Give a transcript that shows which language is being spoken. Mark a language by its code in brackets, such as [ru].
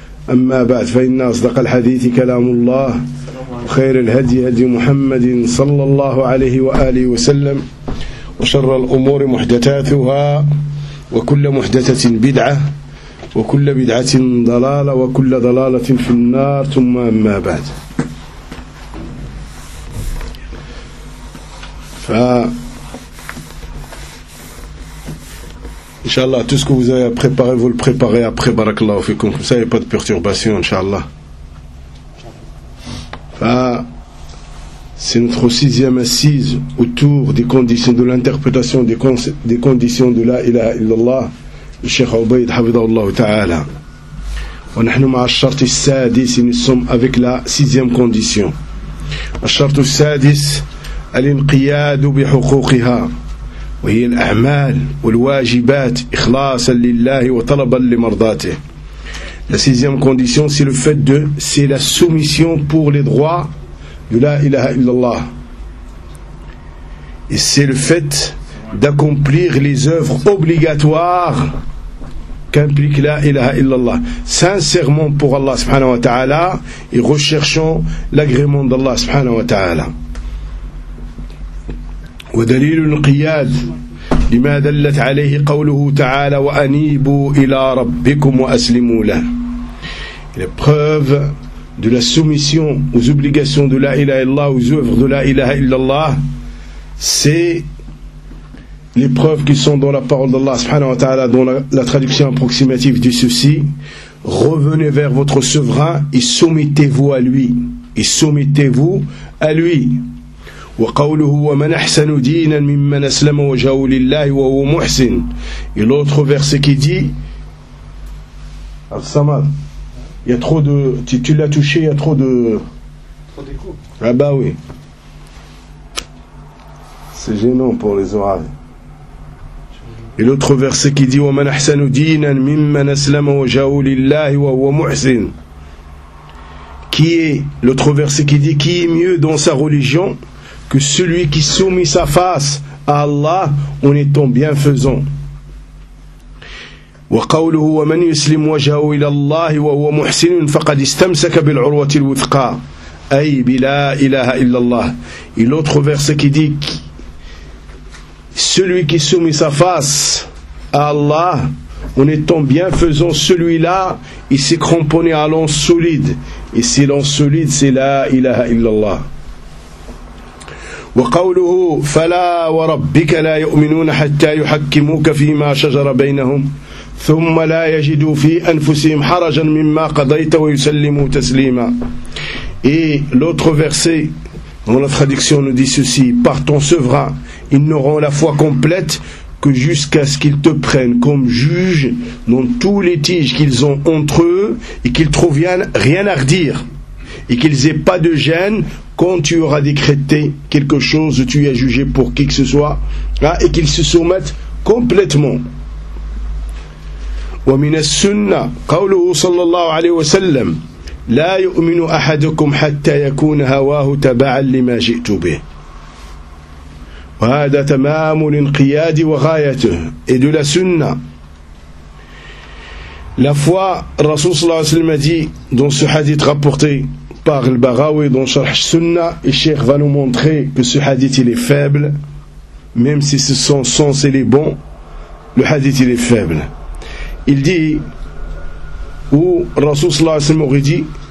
[ar] أما بعد، فإن أصدق الحديث كلام الله وخير الهدي هدي محمد صلى الله عليه وآله وسلم، وشر الأمور محدثاتها، وكل محدثة بدعة، وكل بدعة ضلالة، وكل ضلالة في النار. ثم أما بعد، [fr] Inch'Allah, tout ce que vous avez à préparer, vous le préparez après, barakallahu fikoum. Comme ça, il n'y a pas de perturbation, Inch'Allah. C'est notre sixième assise autour des conditions de l'interprétation des conditions de la ilaha illallah, le Cheikh Obeid, hafidhahullah ta'ala. [ar] Wa nahnu ma'a ash-shart as-sadis, [fr] nous sommes avec la sixième condition. [ar] Ash-shart as-sadis, al-inqiyadu bi-hukukiha. وهي الأعمال والواجبات إخلاصا لله وطلبا لمرضاته. [fr] La sixième condition, c'est le fait de, c'est la soumission pour les droits de la ilaha illallah. Et c'est le fait d'accomplir les œuvres obligatoires qu'implique la ilaha illallah. Sincèrement pour Allah subhanahu wa ta'ala et recherchant l'agrément d'Allah subhanahu wa ta'ala. [ar] ودليل القياد لما دلت عليه قوله تعالى وأنيبوا إلى ربكم وأسلموا له. [fr] La preuve de la soumission aux obligations de la ilaha illallah, aux œuvres de la ilaha illallah, c'est les preuves qui sont dans la parole d'Allah subhanahu wa ta'ala, dont la traduction approximative de ceci: revenez vers votre souverain et soumettez-vous à lui, et soumettez-vous à lui. [ar] وقوله ومن أحسن دينا ممن أسلم وجهه لله وهو محسن. [fr] Et l'autre verset qui dit, Al-Samad, il y a trop de, tu l'as touché, il y a trop de, trop d'écho. Ah bah oui, c'est gênant pour les oreilles. Et l'autre verset qui dit [ar] ومن أحسن دينا ممن أسلم وجهه لله وهو محسن. [fr] Qui est l'autre verset qui dit qui est mieux dans sa religion que celui qui soumet sa face à Allah en étant bienfaisant. [ar] وقوله ومن يسلم وجهه الى الله وهو محسن فقد استمسك بالعروة الوثقى اي بلا اله الا الله. [fr] Et l'autre verset qui dit celui qui soumet sa face à Allah en étant bienfaisant, celui-là il s'est cramponné à l'an solide, et c'est l'an solide, c'est la ilaha illallah. [ar] وقوله فلا وربك لا يؤمنون حتى يحكموك فيما شجر بينهم ثم لا يجدوا في أنفسهم حرجا مما قضيت ويسلموا تسليما. [fr] Et l'autre verset dans la traduction nous dit ceci: par ton souverain ils n'auront la foi complète que jusqu'à ce qu'ils te prennent comme juge dans tous les litiges qu'ils ont entre eux, et qu'ils trouvent rien à redire, et qu'ils aient pas de gêne quand tu auras décrété quelque chose, tu y as jugé pour qui que ce soit, hein, et qu'ils se soumettent complètement. [ar] ومن السنة قوله صلى الله عليه وسلم لا يؤمن أحدكم حتى يكون هواه تبعا لما جئت به. وهذا تمام الانقياد وغايته. [fr] Et de la sunna, la foi, Rasul صلى الله عليه وسلم a dit dans ce hadith rapporté par le Baraoui dans Sharh Sunnah, et Cheikh va nous montrer que ce hadith il est faible, même si ce sont sens et les bons, le hadith il est faible. Il dit, ou Rasul sallallahu alayhi wa sallam aurait dit,